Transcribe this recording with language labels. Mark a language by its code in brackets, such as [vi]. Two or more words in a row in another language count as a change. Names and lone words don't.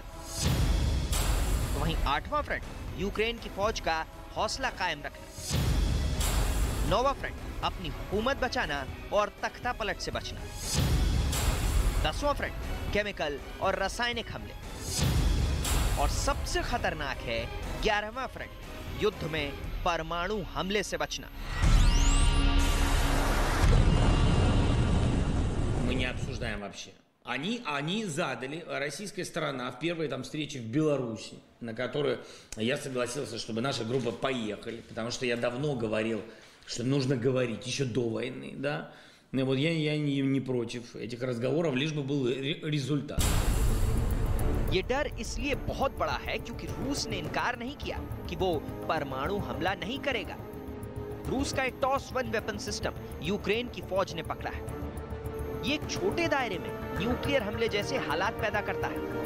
[hi] तो वहीं आठवां फ्रंट यूक्रेन की फौज का हौसला कायम रखना। नौवां फ्रंट अपनी हुकूमत बचाना और तख्ता पलट से बचना। 10वां फ्रंट केमिकल और रासायनिक हमले। और सबसे खतरनाक है 11वां फ्रंट, युद्ध में परमाणु हमले से बचना। [ru] Мы не обсуждаем вообще. Они задали, российская сторона, в первой там встрече в Беларуси, на которую я согласился, чтобы наша группа поехали, потому что я давно говорил, что нужно говорить, еще до войны, да, Вот я не против этих разговоров, лишь бы был результат. [hi] ये डर इसलिए बहुत बड़ा है क्योंकि रूस ने इनकार नहीं किया कि वो परमाणु हमला नहीं करेगा। रूस का एक टॉस 1 [en] weapon system [hi] यूक्रेन की फौज ने पकड़ा है। ये एक छोटे दायरे में न्यूक्लियर हमले जैसे हालात पैदा करता है।